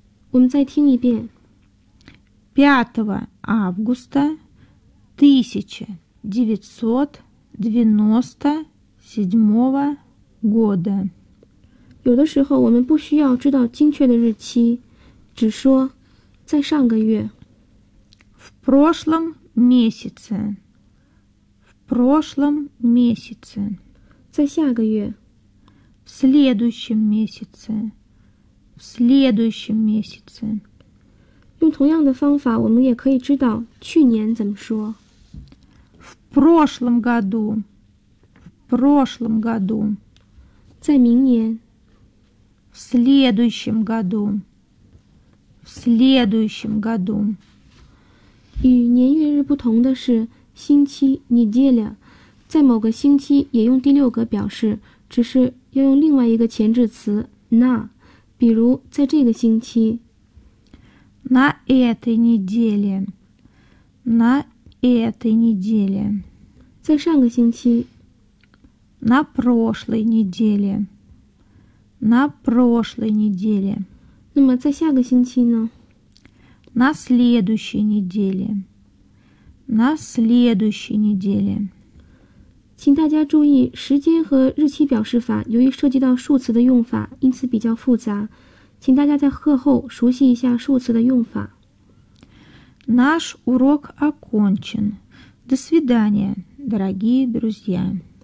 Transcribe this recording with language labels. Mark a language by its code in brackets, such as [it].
[zh] 我们再听一遍 [ru] 5 августа 1997 года。 [zh] 有的时候我们不需要知道精确的日期。只说在上个月 [ru] в прошлом месяце в прошлом месяце [zh] 在下个月 [ru] в следующем месяце в следующем месяце [zh] 用同样的方法我们也可以知道去年怎么说 [ru] в прошлом году в прошлом году [zh] 在明年 [ru] в следующем годув следующем году. [zh] 与年月日不同的是星期 неделя. 在某个星期也用第六格表示，只是要用另外一个前置词 на. 比如在这个星期 [ru] на этой неделе. на этой неделе. [zh] 在上个星期 [ru] на прошлой неделе. на прошлой неделе. [zh] 那么在下个星期呢 [ru] на следующей неделе на следующей неделе [zh] 请大家注意时间和日期表示法由于涉及到数词的用法因此比较复杂请大家在课后熟悉一下数词的用法 [ru] наш урок окончен до свидания дорогие друзья